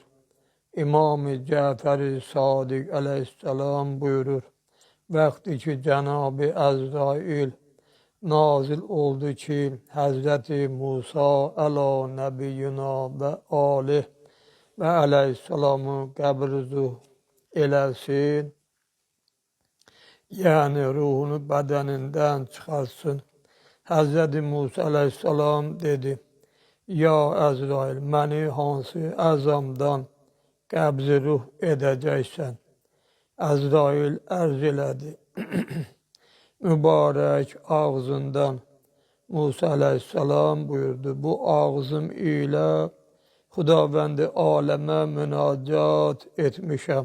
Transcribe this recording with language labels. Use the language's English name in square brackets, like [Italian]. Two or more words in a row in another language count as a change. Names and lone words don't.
[Azerbaijani] İmam-ı Cəfər-i Sadiq aleyhisselam buyurur. Vaxtı ki Cenab-ı Əzrail nazil oldu ki Hazreti Musa [Arabic] على نبينا وآله [Azerbaijani] və aleyhisselamı qəbr-zuh eləsin. [Turkish] Yani ruhunu bedeninden çıkarsın. [Azerbaijani] Hazreti Musa aleyhisselam dedi. Ya Əzrail, məni hansı əzamdan qəbz ruh edəcəksən? Əzrail ərz elədi. Mübarək ağzından. Musa aleyhisselam buyurdu. Bu ağzım ilə Xudavəndi aləmə münacat etmişəm.